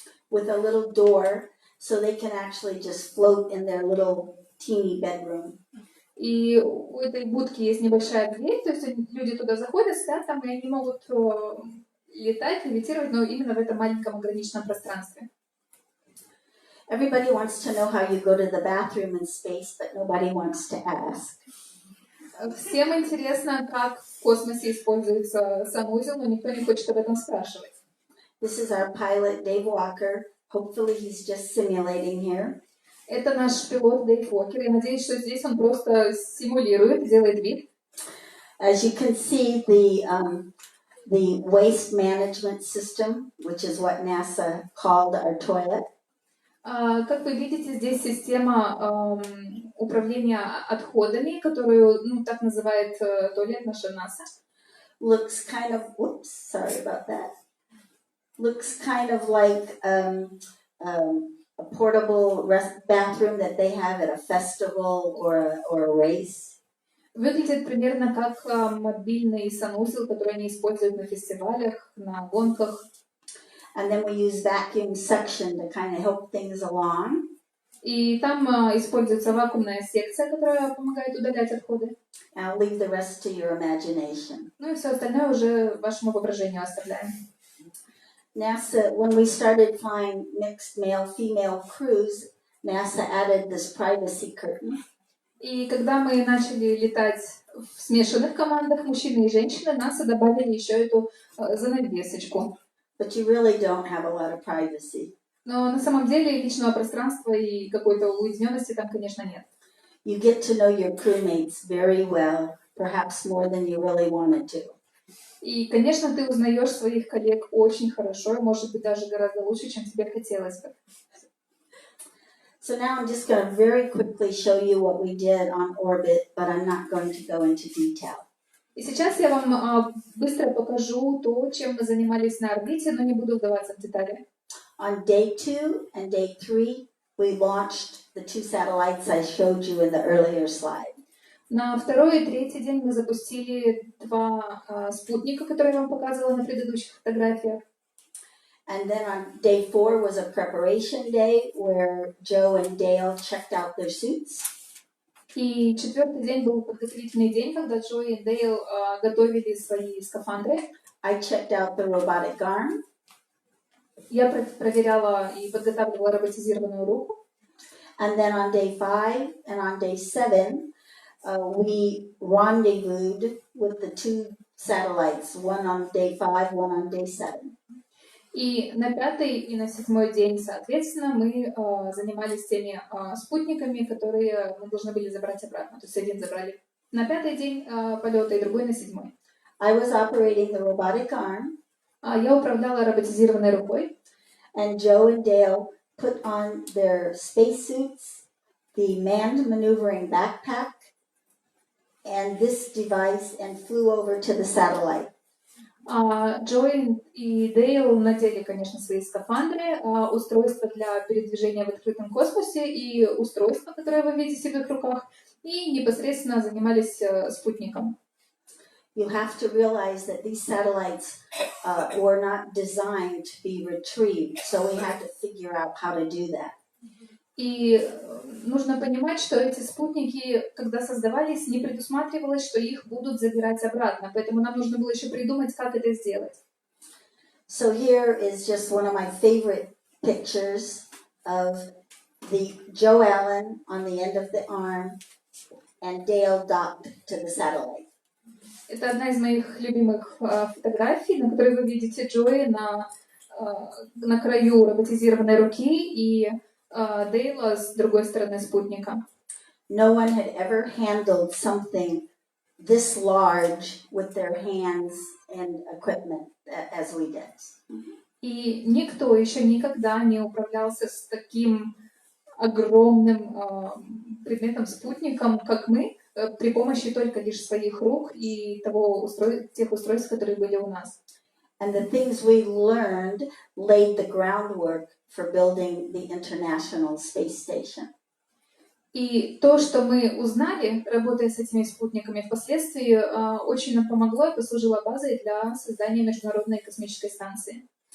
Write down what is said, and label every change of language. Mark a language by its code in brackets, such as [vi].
[en] With a little door, so they can actually just float in their little teeny bedroom. [ru] И у этой будки есть небольшая дверь, то есть люди туда заходят, спят там, и они могут летать, левитировать, но именно в этом маленьком ограниченном пространстве. [en] Everybody wants to know how you go to the bathroom in space, but nobody wants to ask. [ru] Всем интересно, как в космосе используется санузел, но никто не хочет об этом спрашивать. [en] This is our pilot, Dave Walker. Hopefully he's just simulating here. [ru] Это наш пилот Дэйв Уокер. Я надеюсь, что здесь он просто симулирует, делает вид. [en] As you can see, the waste management system, which is what NASA called our toilet. [ru] Как вы видите, здесь система управления отходами, которую так называет туалет наша НАСА. [en] Looks kind of, whoops, sorry about that. Looks kind of like a portable bathroom that they have at a festival or a race. [ru] Выглядит примерно как мобильный санузел, который они используют на фестивалях, на гонках. [en] And then we use vacuum suction to kind of help things along. [ru] И там используется вакуумная секция, которая помогает удалять отходы. [en] I'll leave the rest to your imagination. [ru] Ну и все остальное уже вашему воображению оставляем. [en] NASA, when we started flying mixed male-female crews, NASA added this privacy curtain. [ru] И когда мы начали летать в смешанных командах мужчины и женщины, НАСА добавили еще эту занавесочку. [en] But you really don't have a lot of privacy. [ru] Но на самом деле личного пространства и какой-то уединенности там, конечно, нет. [en] You get to know your crewmates very well, perhaps more than you really wanted to. [ru] И, конечно, ты узнаешь своих коллег очень хорошо, и, может быть, даже гораздо лучше, чем тебе хотелось бы. [en] So now I'm just going to very quickly show you what we did on orbit, but I'm not going to go into detail. [ru] И сейчас я вам быстро покажу то, чем мы занимались на орбите, но не буду вдаваться в детали. [en] On day 2 and day 3, we launched the 2 satellites I showed you in the earlier slide. [ru] На второй и третий день мы запустили 2 спутника, которые я вам показывала на предыдущих фотографиях. [en] And then on day 4 was a preparation day where Joe and Dale checked out their suits. [ru] И 4-й день был подготовительный день, когда Джо и Дейл готовили свои скафандры. [en] I checked out the robotic arm. [ru] Я проверяла и подготавливала роботизированную руку. [en] And then on day 5 and on day 7, we rendezvoused with the 2 satellites, one on day 5, one on day 7. [ru] И на 5-й и на 7-й день, соответственно, мы занимались теми спутниками, которые мы должны были забрать обратно. То есть один забрали на 5-й день полета, и другой на 7-й. [en] I was operating the robotic arm. [ru] Я управляла роботизированной рукой. [en] And Joe and Dale put on their spacesuits, the manned maneuvering backpack, and this device and flew over to the satellite. [ru] Джо и Дейл надели, конечно, свои скафандры, устройства для передвижения в открытом космосе и устройства, которые вы видите в их руках, и непосредственно занимались спутником. [en] You have to realize that these satellites were not designed to be retrieved, so we had to figure out how to do that. [ru] И нужно понимать, что эти спутники, когда создавались, не предусматривалось, что их будут забирать обратно, поэтому нам нужно было еще придумать, как это сделать. [en] So here is just one of my favorite pictures of the Joe Allen on the end of the arm and Dale docked to the satellite. [ru] Это одна из моих любимых фотографий, на которой вы видите Джои на краю роботизированной руки и Дейла с другой стороны спутника. [en] No one had ever handled something this large with their hands and equipment as we did. [ru] И никто еще никогда не управлялся с таким огромным предметом, спутником, как мы, при помощи только лишь своих рук и тех устройств, которые были у нас. [en] And the things we learned laid the groundwork for building the International Space Station. [ru] И то, что мы узнали, работая с этими спутниками впоследствии, очень нам помогло и послужило базой для создания Международной космической станции.